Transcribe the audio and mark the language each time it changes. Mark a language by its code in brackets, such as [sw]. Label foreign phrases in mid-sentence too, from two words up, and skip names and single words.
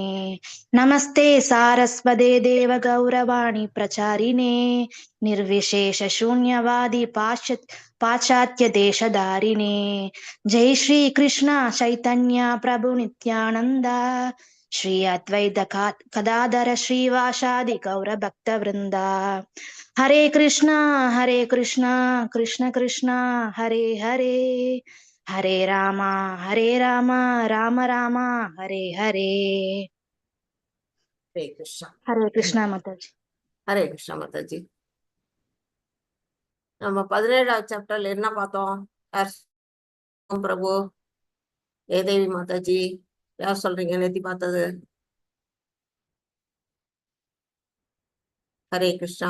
[sa] नमस्ते सारस्वते देव गौरवाणी प्रचारिणे निर्विशेष शून्यवादी पाश्चात्य देशधारिणे. जय श्री कृष्ण चैतन्य प्रभु नित्यानंद श्री अद्वैत गदाधर श्रीवासादि गौर भक्त वृंदा. हरे कृष्णा कृष्ण कृष्ण हरे हरे हरे राम राम राम हरे हरे. [ta] ஹரே கிருஷ்ணா. [hi] हरे कृष्णा माताजी. [ta] ஹரே கிருஷ்ணா மாதாஜி. நம்ம 17வது சாப்டர்ல என்ன பார்த்தோம்? பிரபு ஏதேவி மாதாஜி யார் சொல்றீங்க நேத்தி பார்த்தது? ஹரே கிருஷ்ணா.